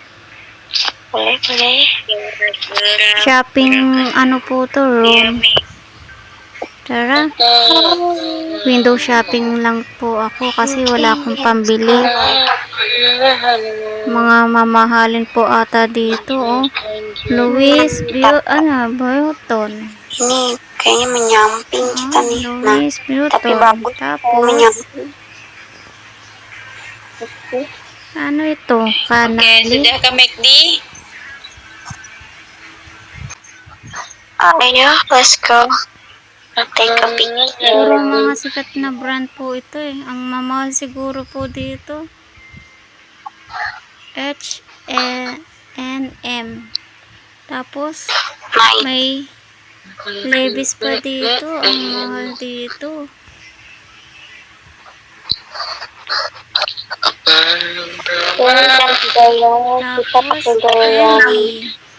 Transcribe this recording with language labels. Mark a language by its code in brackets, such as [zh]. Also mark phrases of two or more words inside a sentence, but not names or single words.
[tl] Shopping ano po to, room. Tara, [en] window shopping [tl] lang po ako kasi wala akong pambili. Mga mamahalin po ata dito, oh. Louis Vuitton. [id] Ini kayaknya menyamping kita nih. Louis Vuitton. Tapi bagus. [tl] Tapos, ano ito? Kanali. [id] Sudah ke McD? Ayo, [en] let's go. Take a picture. [tl] Puro mga sikat na brand po ito eh. Ang mamahal siguro po dito. H&M. Tapos, may Levi's pa dito. Ang mahal dito. Tapos, Fendi.